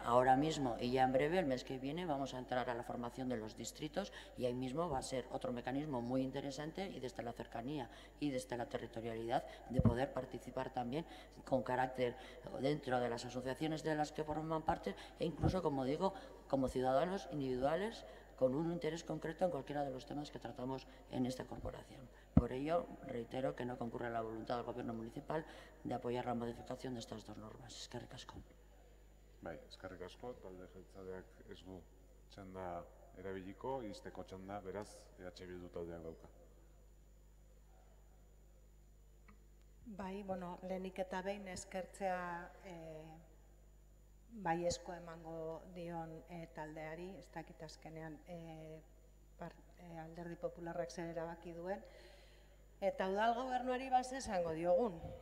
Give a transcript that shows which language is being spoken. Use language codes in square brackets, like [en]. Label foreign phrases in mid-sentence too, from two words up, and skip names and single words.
[es] Ahora mismo y ya en breve, el mes que viene, vamos a entrar a la formación de los distritos y ahí mismo va a ser otro mecanismo muy interesante y desde la cercanía y desde la territorialidad de poder participar también con carácter dentro de las asociaciones de las que forman parte e incluso, como digo, como ciudadanos individuales con un interés concreto en cualquiera de los temas que tratamos en esta corporación. Por ello, reitero que no concurre la voluntad del Gobierno municipal de apoyar la modificación de estas dos normas. [eu] Eskerrik asko. Bai, eskerrik asko, talde jeltzaleak ez du txanda erabiliko, izteko txanda, beraz, Bildu taldeak dauka. Bai, bueno, lehenik eta behin eskertzea baiezko emango dion taldeari, ez dakit azkenean Alderdi Popularrak zer erabaki duen, eta udal gobernuari base esango diogun.